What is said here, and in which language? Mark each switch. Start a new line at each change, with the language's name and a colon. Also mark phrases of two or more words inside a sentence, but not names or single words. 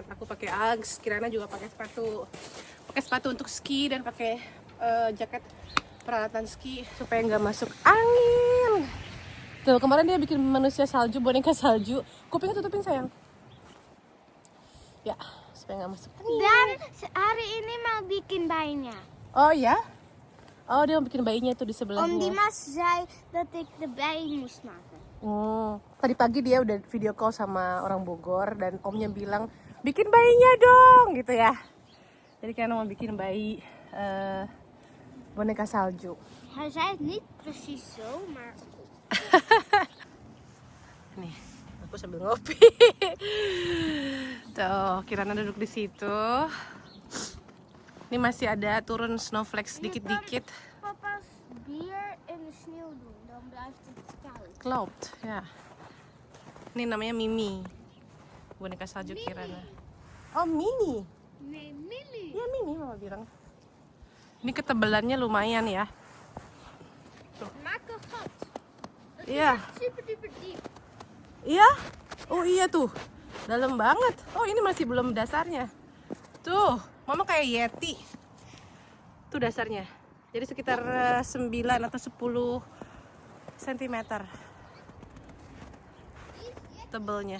Indonesian: Aku pakai Uggs, Kirana juga pakai sepatu untuk ski dan pakai jaket peralatan ski supaya nggak masuk angin. Tuh kemarin dia bikin manusia salju, boneka salju. Kupingnya tutupin sayang. Ya, supaya nggak masuk angin. Dan hari ini mau bikin bayinya. Oh ya? Oh, dia mau bikin bayinya tuh di sebelahnya.
Dutch: Om Dimas zei dat ik de bayi moest maken.
Indonesian: Tadi pagi dia udah
English: video call
Indonesian: sama orang Bogor dan omnya bilang bikin bayinya dong gitu ya. Jadi karena mau bikin bayi boneka salju.
Dutch: Hij zei het niet precies zo, maar
Indonesian: Nih, aku sambil ngopi. Tuh, Kirana duduk di situ. Ini masih ada turun snowflakes dikit-dikit.
Dutch: papa's bier in de sneeuw doen, dan blijft het koud. Klopt,
Indonesian: ya. Ini namanya Mimi. Boneka salju Kirana. Oh, Mini.
Dutch: Nee, Millie.
Indonesian: Ya Mini mama bilang. Ini ketebalannya lumayan ya.
Dutch: Maak een gat. Het
Indonesian: Iya.
Dutch: is super duper diep.
Indonesian: Iya? Oh iya tuh. Dalam banget. Oh ini masih belum dasarnya. Tuh, mama kayak Yeti. Tuh dasarnya. Jadi sekitar 9 atau 10 cm tebelnya.